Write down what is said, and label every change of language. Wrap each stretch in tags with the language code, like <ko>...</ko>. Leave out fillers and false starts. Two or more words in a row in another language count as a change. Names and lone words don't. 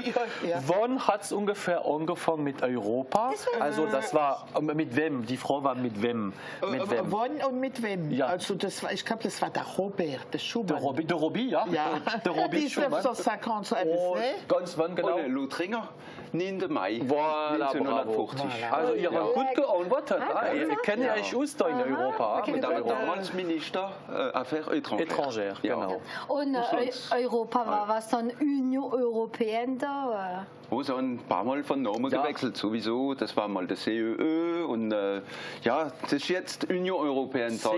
<de>Wann hat es ungefähr angefangen mit Europa? Also das war, mit wem? Die Frage war mit wem? Mit wem? Wann und mit wem? Ja. Also das war, ich glaube, das war der Robert, der Schumann. Der Robi, ja? Der Robi Schumann. 1950, so etwas, ne? Ganz wann genau? Und Lothringer, 9. Mai Voilà, 1950. Voilà. Also ihr habt gut geantwortet. Ihr kennt euch aus da in Europa. Mit dem damals Minister</de> <fr>Affaires étrangères.</fr> <de>Genau. Und Europa war was dann Union Européenne da? Wo so ein paar Mal von Namen gewechselt, sowieso. Das war mal der CEE und ja, das ist jetzt Union Européenne.</de>